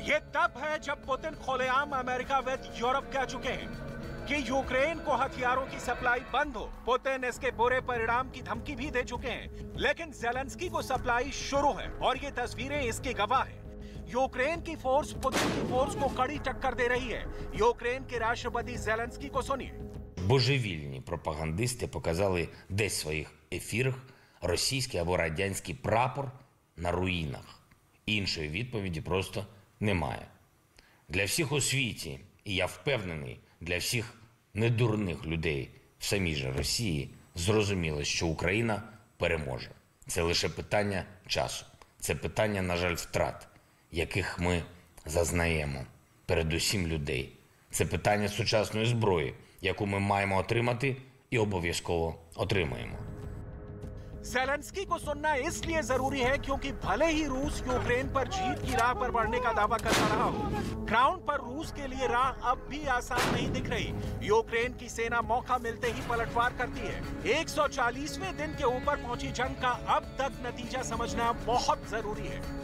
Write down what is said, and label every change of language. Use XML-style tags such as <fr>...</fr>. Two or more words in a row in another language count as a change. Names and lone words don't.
<hi>ये तब है जब पुतिन खुलेआम अमेरिका व यूरोप कह चुके हैं कि यूक्रेन को हथियारों की सप्लाई बंद हो। पुतिन इसके बुरे परिणाम की धमकी भी दे चुके हैं, लेकिन ज़ेलेंस्की को सप्लाई शुरू है और ये तस्वीरें इसके गवाह हैं। यूक्रेन की फोर्स पुतिन की फोर्स को कड़ी टक्कर दे रही है। यूक्रेन के राष्ट्रपति ज़ेलेंस्की को सुनिए।</hi> <uk>Божевільні пропагандисти показали десь в своїх ефірах російський або радянський прапор на руїнах. Іншої відповіді просто немає. Для всіх у світі, і я впевнений, для всіх недурних людей в самій же Росії, зрозуміло, що Україна переможе. Це лише питання часу. Це питання, на жаль, втрат, яких ми зазнаємо, передусім людей. Це питання сучасної зброї, яку ми маємо отримати і обов'язково отримаємо.</uk> <hi>ज़ेलेंस्की को सुनना इसलिए जरूरी है क्योंकि भले ही रूस यूक्रेन पर जीत की राह पर बढ़ने का दावा करता रहा हो, ग्राउंड पर रूस के लिए राह अब भी आसान नहीं दिख रही। यूक्रेन की सेना मौका मिलते ही पलटवार करती है। 140वें दिन के ऊपर पहुंची जंग का अब तक नतीजा समझना बहुत जरूरी है।</hi>